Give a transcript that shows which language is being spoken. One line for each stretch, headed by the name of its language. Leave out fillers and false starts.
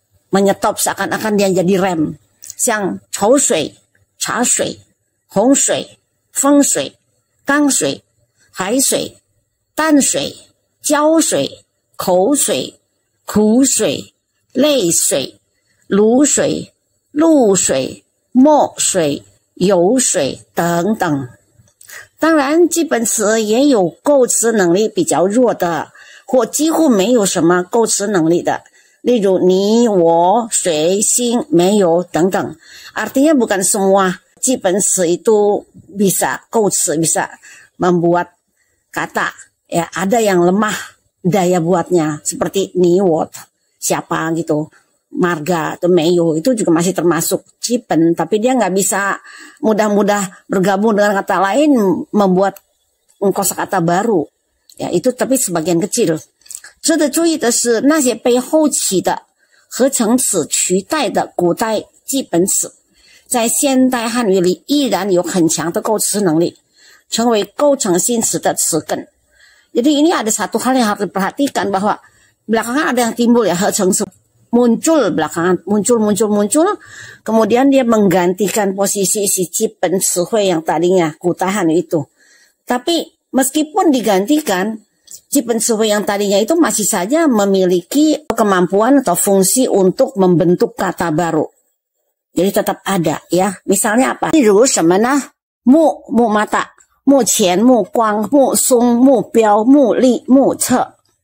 Indonesian: menyetop seakan-akan dia jadi rem，
Chinese: 像稠水、茶水、洪水、风水、缸水、海水、淡水、胶水、口水、苦水、泪水、卤水、露水、墨水、油水等等。当然基本词也有构词能力比较弱的，或几乎没有什么构词能力的，例如你、我、谁、心、没有等等。
Indonesian: Artinya bukan semua基本词itu bisa构词， bisa membuat kata. Ya, ada yang lemah daya buatnya, seperti ni, wo, siapa gitu. Marga atau meyo itu juga masih termasuk cipen, tapi dia nggak bisa mudah-mudah bergabung dengan kata lain membuat kosakata baru ya, itu tapi sebagian kecil。
Chinese: 值得注意的是，那些被后期的合成词取代的古代基本词，在现代汉语里依然有很强的构词能力，成为构成新词的词根。
Indonesian: Jadi ini ada satu hal yang harus diperhatikan, bahwa belakangan ada yang timbul ya合成词muncul belakangan, muncul, kemudian dia menggantikan posisi si cipen词汇yang tadinya kutahan itu. Tapi meskipun digantikan, cipen词汇yang tadinya itu masih saja memiliki kemampuan atau fungsi untuk membentuk kata baru. Jadi tetap ada ya. Misalnya apa?
Chinese: 例如什么呢？目mata, 目前、目光、目松、目标、目力、目测。